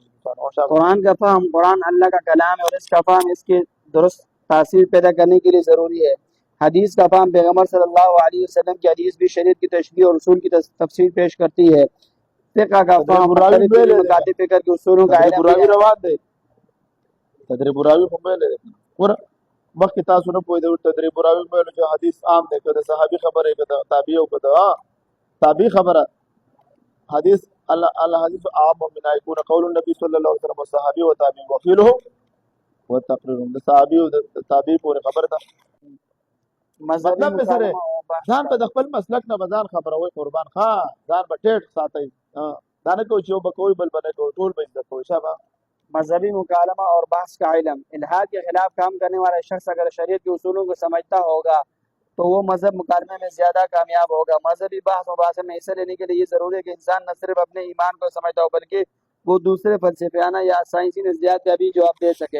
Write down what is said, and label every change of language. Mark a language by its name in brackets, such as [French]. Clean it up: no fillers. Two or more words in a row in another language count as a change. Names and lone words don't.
[Urdu] قرآن کا فہم، قرآن اللہ کا کلام ہے اور اس کا فہم اس کے درست تاثیر پیدا کرنے کے لیے ضروری ہے. حدیث کا فہم پیغمبر [Arabic] صلی اللہ علیہ وسلم [Urdu] کی حدیث بھی شریعت کی تشریح اور اصول کی تفسیر پیش کرتی ہے. فقہ کا فہم مخاطب فقہ کے اصولوں کا علم [Pashto] براوي روان دی تدریب براوي خو ویلې ور مخکې تاسو نه پوهېدئ تدریب براوي ویلو چې حدیث عام دی که د صحابي خبره که د تابعي او که د تابعي خبره حدیث [Arabic] الحديث عام من أن يكون قول النبي صلى الله عليه وسلم والصحابي وتابعي وقيله والتقرير [Pashto] د صحابي او د تابعي پورې خبره ده مطلب به سره ځان په خپل مسلک نه بازار خبروي قربان ښه ځان به ټیټ ساتي دا نه کوي چې یو به کوي بل به نه کوي ټول به عزت کوي شابه [Urdu] مذہبی مکالمہ اور بحث کا علم، الحاد کے خلاف کام کرنے والا شخص اگر شریعت کے اصولوں کو سمجھتا ہوگا تو وہ مذہب مکالمے میں زیادہ کامیاب ہوگا. مذہبی بحث مباحثے میں حصہ لینے کے لیے یہ ضروری ہے کہ انسان نہ صرف اپنے ایمان کو سمجھتا ہو بلکہ وہ دوسرے فلسفیانہ یا سائنسی نظریات کا بھی جواب دے سکے.